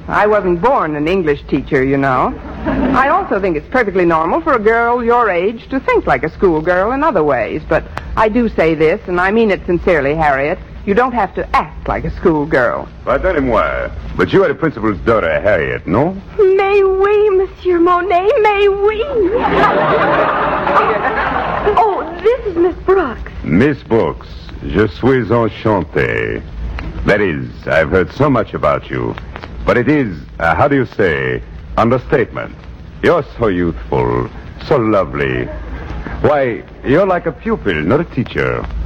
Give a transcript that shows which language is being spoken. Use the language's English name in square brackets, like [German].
[English] I wasn't born an English teacher, you know. I also think it's perfectly normal for a girl your age to think like a schoolgirl in other ways. But I do say this, and I mean it sincerely, Harriet. You don't have to act like a schoolgirl. Why, tell him why. But you are the principal's daughter, Harriet, no? May we, Monsieur Monet, may we? Oh, this is Miss Brooks. [French] Miss Brooks, je suis enchanté. [English] That is, I've heard so much about you. But it is, how do you say, understatement. You're so youthful, so lovely. Why, you're like a pupil, not a teacher.